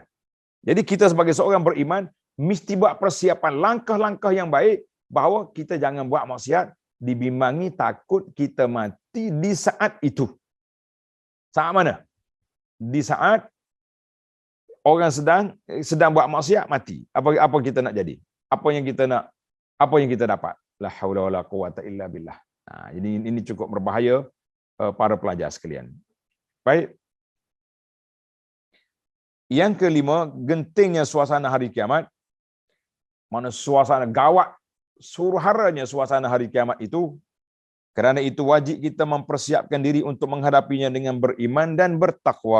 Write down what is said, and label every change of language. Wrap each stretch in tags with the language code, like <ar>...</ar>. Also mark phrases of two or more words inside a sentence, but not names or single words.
<ms>Jadi kita sebagai seorang beriman mesti buat persiapan langkah-langkah yang baik bahawa kita jangan buat maksiat, dibimbangi takut kita mati di saat itu. Saat mana? Di saat orang sedang buat maksiat mati. Apa kita nak jadi? Apa yang kita dapat?</ms> <ar>لا حول ولا قوة إلا بالله.</ar> <ms>Jadi ini cukup berbahaya para pelajar sekalian. Baik. Yang kelima, gentingnya suasana hari kiamat. Mana suasana gawat, suruharanya suasana hari kiamat itu. Kerana itu wajib kita mempersiapkan diri untuk menghadapinya dengan beriman dan bertakwa.</ms>